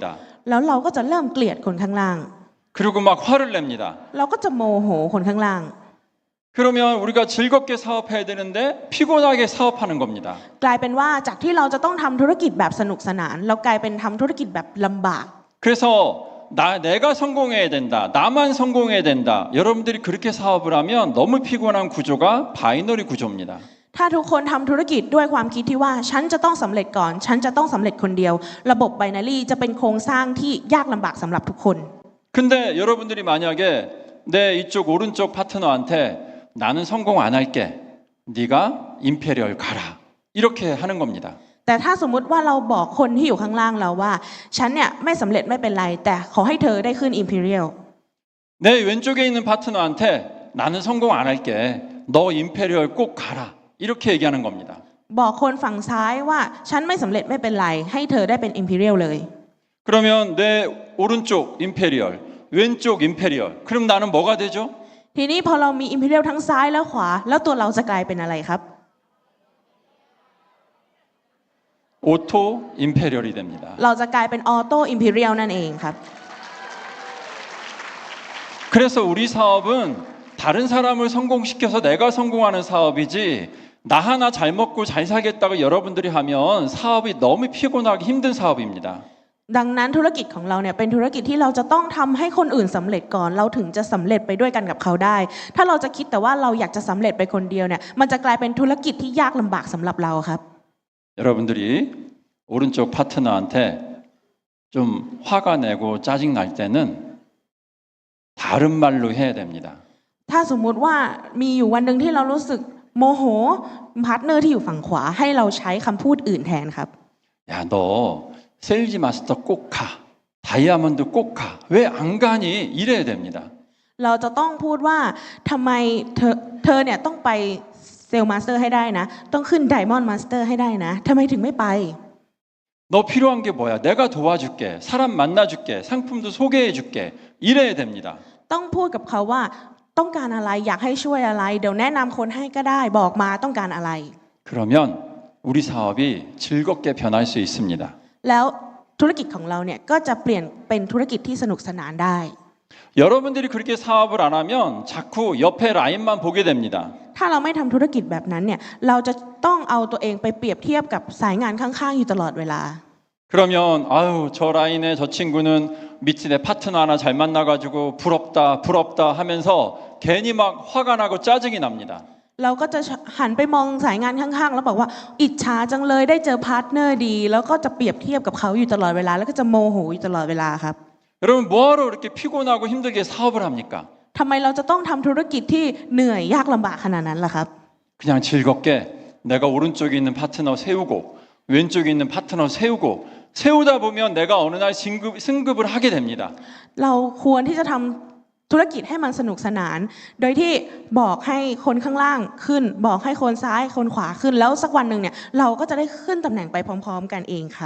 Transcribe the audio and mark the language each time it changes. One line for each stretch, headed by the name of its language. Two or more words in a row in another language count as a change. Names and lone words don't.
Thai: แล้วเราก็จะเริ่มเกลียดคนข้างล่าง
Korean: 그리고 막 화를 냅니다.
Thai: เราก็จะโมโหคนข้างล่าง
Korean: 그러면 우리가 즐겁게 사업해야 되는데 피곤하게 사업하는 겁니다.
Thai: กลายเป็นว่าจากที่เราจะต้องทำธุรกิจแบบสนุกสนานเรากลายเป็นทำธุรกิจแบบลำบาก
Korean: 그래서 내가 성공해야 된다. 나만 성공해야 된다. 여러분들이 그렇게 사업을 하면 너무 피곤한 구조가 바이너리 구조입니다.
Thai: ถ้าทุกคนทำธุรกิจด้วยความคิดที่ว่าฉันจะต้องสำเร็จก่อนฉันจะต้องสำเร็จคนเดียวระบบไบนารีจะเป็นโครงสร้างที่ยากลำบากสำหรับทุกคน
Korean: 근데 여러분들이 만약에 내 이쪽 오른쪽 파트너한테 나는 성공 안 할게. 네가 임페리얼 가라. 이렇게 하는 겁니다.
Thai: แต่ถ้าสมมุติว่าเราบอกคนที่อยู่ข้างล่างเราว่าฉันเนี่ยไม่สำเร็จไม่เป็นไรแต่ขอให้เธอได้ขึ้น Imperial
Korean: 내 왼쪽에 있는 파트너한테 나는 성공 안 할게. 너 임페리얼 꼭 가라. 이렇게 얘기하는 겁니다.
Thai: บอกคนฝั่งซ้ายว่าฉันไม่สำเร็จไม่เป็นไรให้เธอได้เป็น Imperial เลย
Korean: 그러면 내 오른쪽 임페리얼, 왼쪽 임페리얼. 그럼 나는 뭐가 되죠?
Thai: ทีนี้พอเรามี Imperial ทั้งซ้ายและขวาแล้วตัวเราจะกลายเป็นอะไรครับ
Korean: 오토 임페리얼이 됩니다.
Thai: เราจะกลายเป็น Auto Imperial นั่นเองครับ
Korean: 그래서 우리 사업은 다른 사람을 성공시켜서 내가 성공하는 사업이지 나 하나 잘 먹고 잘 살겠다고 여러분들이 하면 사업이 너무 피곤하기 힘든 사업입니다.
Thai: ดังนั้นธุรกิจของเราเนี่ยเป็นธุรกิจที่เราจะต้องทำให้คนอื่นสำเร็จก่อนเราถึงจะสำเร็จไปด้วยกันกับเขาได้ ถ้าเราจะคิดแต่ว่าเราอยากจะสำเร็จไปคนเดียวเนี่ยมันจะกลายเป็นธุรกิจที่ยากลำบากสำหรับเราครับ
Korean: 여러분들이 오른쪽 파트너한테 좀 화가 내고 짜증 날 때는 다른 말로 해야 됩니다.
Thai: ถ้าสมมุติว่ามีอยู่วันหนึ่งที่เรารู้สึกโมโหพาร์ทเนอร์ที่อยู่ฝั่งขวาให้เราใช้คำพูดอื่นแทนครับ
Korean: 야, 너 세일즈 마스터 꼭 가. 다이아몬드 꼭 가. 왜 안 가니? 이래야 됩니다.
Thai: เราจะต้องพูดว่าทำไมเธอเนี่ยต้องไปเซลล์มาสเตอร์ให้ได้นะต้องขึ้นไดมอนด์มาสเตอร์ให้ได้นะทำไมถึงไม่ไป
Korean: 너 필요한 게 뭐야? 내가 도와줄게. 사람 만나줄게. 상품도 소개해줄게. 이래야 됩니다.
Thai: ต้องพูดกับเขาว่าต้องการอะไรอยากให้ช่วยอะไรเดี๋ยวแนะนำคนให้ก็ได้บอกมาต้องการอะไร
Korean: 그러면 우리 사업이 즐겁게 변할 수 있습니다.
Thai: แล้วธุรกิจของเราเนี่ยก็จะเปลี่ยนเป็นธุรกิจที่สนุกสนานได้
Korean: 여러분들이 그렇게 사업을 안 하면 자꾸 옆에 라인만 보게 됩니다.
Thai: ถ้าเราไม่ทำธุรกิจแบบนั้นเนี่ยเราจะต้องเอาตัวเองไปเปรียบเทียบกับสายงานข้างๆอยู่ตลอดเวลา
Korean: 그러면 아유 저 라인에 저 친구는 밑에 내 파트너 하나 잘 만나가지고 부럽다 부럽다 하면서 괜히 막 화가 나고 짜증이 납니다.
Thai: เราก็จะหันไปมองสายงานข้างๆแล้วบอกว่าอิจฉาจังเลยได้เจอพาร์ทเนอร์ดีแล้วก็จะเปรียบเทียบกับเขาอยู่ตลอดเวลาแล้วก็จะโมโหอยู่ตลอดเวลาครับ
Korean: 여러분 뭐하러 이렇게 피곤하고 힘들게 사업을 합니까?
Thai: ทำไมเราจะต้องทำธุรกิจที่เหนื่อยยากลำบากขนาดนั้นล่ะครับ
Korean: 그냥 즐겁게 내가 오른쪽에 있는 파트너 세우고 왼쪽에 있는 파트너 세우다 보면 내가 어느 날 승급을 하게 됩니다.
Thai: เราควรที่จะทำธุรกิจให้มันสนุกสนาน โดยที่บอกให้คนข้างล่างขึ้น บอกให้คนซ้ายคนขวาขึ้น แล้วสักวันหนึ่งเนี่ยเราก็จะได้ขึ้นตำแหน่งไปพร้อมๆกันเองครับ